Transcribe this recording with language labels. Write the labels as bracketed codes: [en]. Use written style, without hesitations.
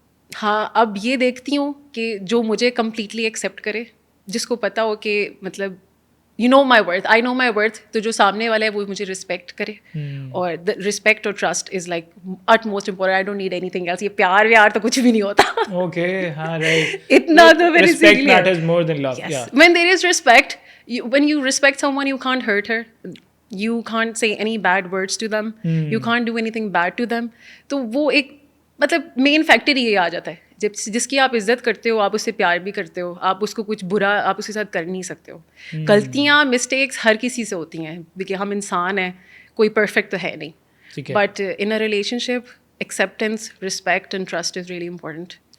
[ur] ہاں, اب یہ دیکھتی ہوں کہ جو مجھے کمپلیٹلی ایکسیپٹ کرے, جس کو پتہ ہو کہ مطلب [en] you know my worth, I know my worth, [ur] تو جو سامنے والا ہے وہ مجھے رسپیکٹ کرے. [en] اور رسپیکٹ اور trust is like it most important. I don't need anything else. [ur] یہ پیار ویار تو کچھ بھی نہیں ہوتا. اوکے, ہاں رائٹ, اتنا تو میری [en] respect matters more than love. Yeah, when there is respect, when you respect someone, you can't hurt her, you can't say any bad words to them, you can't do anything bad to them. [ur] تو وہ ایک مطلب main factor یہ آ جاتا ہے, جس کی آپ عزت کرتے ہو, آپ اس سے پیار بھی کرتے ہو, آپ اس کو کچھ برا آپ اس کے ساتھ کر نہیں سکتے ہو. غلطیاں مسٹیکس ہر کسی سے ہوتی ہیں, کیونکہ ہم انسان ہیں, کوئی پرفیکٹ تو ہے نہیں. [en] But in a relationship acceptance, respect and trust is really important.